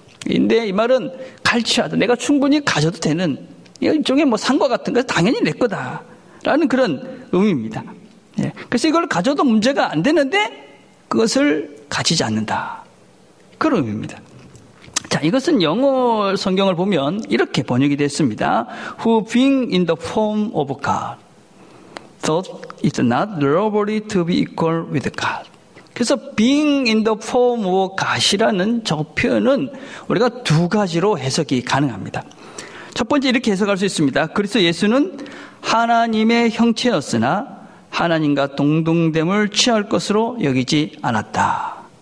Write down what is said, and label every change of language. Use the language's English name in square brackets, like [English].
[Korean] 그런데 이 말은 갈취하다 내가 충분히 가져도 되는 일종의 뭐 상과 같은 거 당연히 내 거다라는 그런 의미입니다. 그래서 이걸 가져도 문제가 안 되는데 그것을 가지지 않는다. 그런 의미입니다. 자, 이것은 영어 성경을 보면 이렇게 번역이 됐습니다. [English] Who being in the form of God thought it not robbery to be equal with God. [Korean] 그래서 [English] being in the form of God [Korean] 이라는 저 표현은 우리가 두 가지로 해석이 가능합니다. 첫 번째 이렇게 해석할 수 있습니다. 그래서 예수는 하나님의 형체였으나 하나님과 동등됨을 취할 것으로 여기지 않았다.